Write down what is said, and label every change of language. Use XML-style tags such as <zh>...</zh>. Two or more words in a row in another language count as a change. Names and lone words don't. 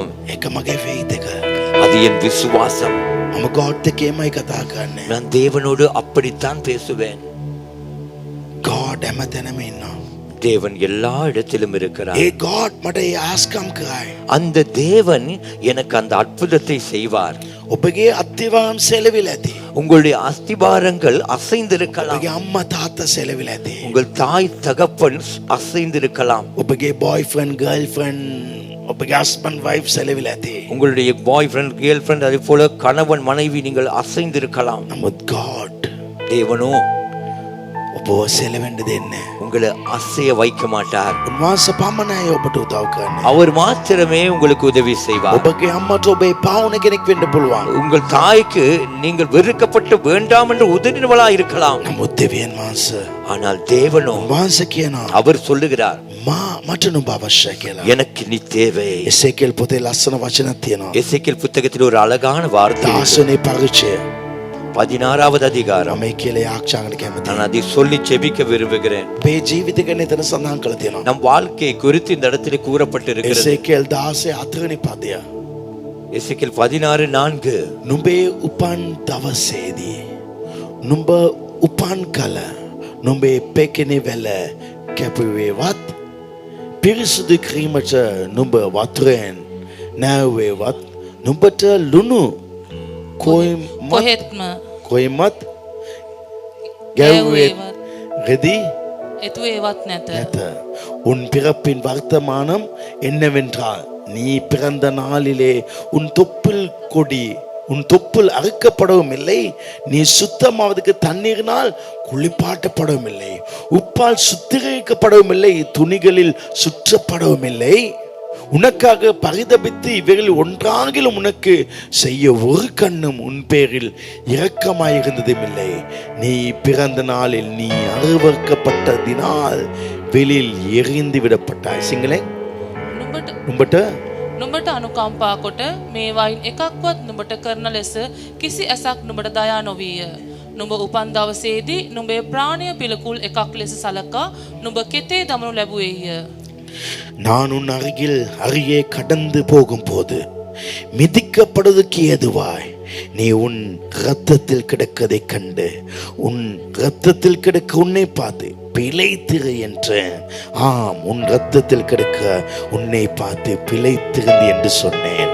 <si>ඒක මගේ faith එක.</si> <ta>அது என் விசுவாசம்.</ta> <si>මම God එක්කමයි කතා කරන්නේ.</si> <ta>நான் தேவனோடு அப்படித்தான் பேசுவேன்.</ta> <si>God හැමතැනම ඉන්නවා.</si> <ta>தேவன் எல்லா இடத்திலும் இருக்கிறார்.</ta> <si>ඒ God මට ඒ ආස්කම් කරයි.</si> <ta>அந்த தேவன் எனக்கு அந்த அற்புதத்தை செய்வார்.</ta> <si>ඔබගේ අත්තිවාම් සෙලවිලා ඇති.</si> <ta>உங்களுடைய அஸ்திபாரங்கள் அசைந்திருக்கலாம்.</ta> <si>ඔබගේ අම්මා තාත්තා සෙලවිලා ඇති.</si> <ta>உங்கள் தாய் தகப்பன் அசைந்திருக்கலாம்.</ta> <si>ඔබගේ</si> <en>boyfriend girlfriend</en> <si>ඔබගේ</si> <en>husband wife</en> <si>සෙලවිලා ඇති.</si> <ta>உங்களுடைய</ta> <en>boyfriend girlfriend</en> <ta>அதே போல கணவன் மனைவி நீங்கள் அசைந்திருக்கலாம்.</ta> <si>නමුත් God</si> <ta>தேவனோ</ta> <si>ඔබව සෙලවෙන්න දෙන්නේ.</si> <ta>உங்களை அசைய வைக்க மாட்டார்.</ta> <si>උන්වහන්සේ පමණයි ඔබට උදව් කරන්නේ.</si> <ta>அவர் மாத்திரமே உங்களுக்கு உதவி செய்வார்.</ta> <si>ඔබගේ අම්මට ඔබේ පාවුන කෙනෙක් වෙන්න පුළුවන්.</si> <ta>உங்கள் தாய்க்கு நீங்கள் வெறுக்கப்பட்டு வேண்டாம் என்று உதறினவளா இருக்கலாம்.</ta> <si>නමුත් දෙවියන් වහන්සේ</si> <ta>ஆனால் தேவனோ</ta> <si>උන්වහන්සේ කියනවා</si> <ta>அவர் சொல்லுகிறார்,</ta> <si>මට නුඹ අවශ්‍යයි කියලා.</si> <ta>எனக்கு நீ தேவை.</ta> <si>එසේකෙල් පොතේ ලස්සන වචනක් තියෙනවා.</si> <ta>எசேக்கியேல் புத்தகத்தில் ஒரு அழகான வார்த்தை உண்டு.</ta> <si>16 පරිච්ඡය</si> <ta>16வது அதிகாரம்.</ta> <si>මම කියලා ආක්ෂාංගට කැමතියි.</si> <ta>நான் அதை சொல்லி செபிக்க விரும்புகிறேன்.</ta> <si>මේ ජීවිත ගැන එතන සඳහන් කරලා තියෙනවා.</si> <ta>நம் வாழ்க்கை குறித்து இந்த இடத்திலே கூறப்பட்டிருக்கிறது.</ta> <si>එසේකෙල් 16 4 පදය.</si> <ta>எசேக்கியேல் 16:4</ta> <si>නුඹේ උපන් දවසේදී නුඹ උපන් කල නුඹේ පෙකෙනේ වැල කැපුවේවත් පිරිසුදු කිරීමට නුඹ වතුරෙන් නැවුවේවත් නුඹට ලුණු කොහෙත්ම කොයිමත් ගැව්වේවත් රෙදි එතුවේවත් නැත. නැත.</si> <ta>உன் பிறப்பின் வர்த்தமானம் என்னவென்றால் நீ பிறந்த நாளிலே உன் தொப்புள் அறுக்கப்படவும் இல்லை, நீ சுத்தமாவதற்கு தண்ணீரினால் குளிப்பாட்டப்படவும் இல்லை, உப்பால் சுத்திகரிக்கப்படவும் இல்லை, துணிகளில் சுற்றப்படவும் இல்லை. உனக்காக பரிதபித்து இவைகளில் ஒன்றாகிலும் உனக்கு செய்ய ஒரு கண்ணும் உன் பேரில் இரக்கமாயிருந்ததும் இல்லை. நீ பிறந்த நாளில் நீ அருவறுக்கப்பட்டதினால் வெளியில் எறிந்து விடப்பட்டாய்.</ta> <si>සිංහලෙන් නුඹට අනුකම්පා කොට මේවායින් එකක්වත් නුඹට කරන ලෙස කිසි ඇසක් නුඹට දයා නොවීය. නුඹ උපන් දවසේදී නුඹේ ප්‍රාණය පිළිකුල් එකක් ලෙස සලකා නුඹ කෙතේ දමනු ලැබුවේය.</si> <ta>நான் உன் அருகே கடந்து போகும்போது மிதிக்கப்படுவதற்கு ஏதுவாய் நீ உன் இரத்தத்தில் கிடக்கதை கண்டு உன் இரத்தத்தில் கிடக்க உன்னை பார்த்து பிழைத்திரு என்றேன். ஆம், உன் இரத்தத்தில் கிடக்க உன்னை பார்த்து பிழைத்திருந்து என்று சொன்னேன்.</ta>